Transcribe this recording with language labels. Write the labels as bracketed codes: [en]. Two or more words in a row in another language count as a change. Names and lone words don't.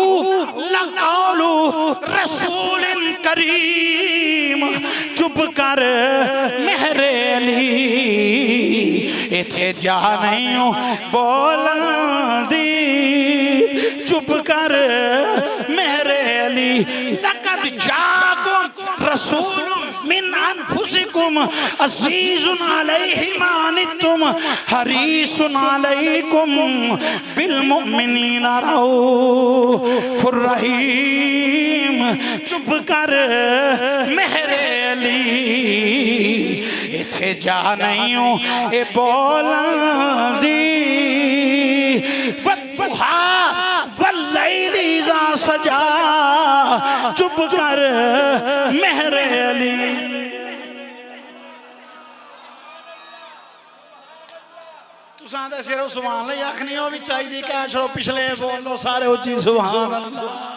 [ar] لقول رسول كريم [pa] چپ کر مہرِ علی ایتھے جا نہیں بولن دی چپ کر مہرِ علی [ar] لقد جاءكم رسول من أنفسكم عزيز عليه ما عنتم حريص عليكم بالمؤمنين رءوف رحيم [pa] چپ کر مہرِ علی ایتھے جا نہیں اے بولن دی [ar] والضحى والليل إذا سجى [pa] چپ کر مہرِ علی تساں دے سروں [ar] سبحان الله [pa] آکھنی ہو بھی چاہیدی کہہ چھوڑو پچھلے بولو سارے اچی [ar] سبحان الله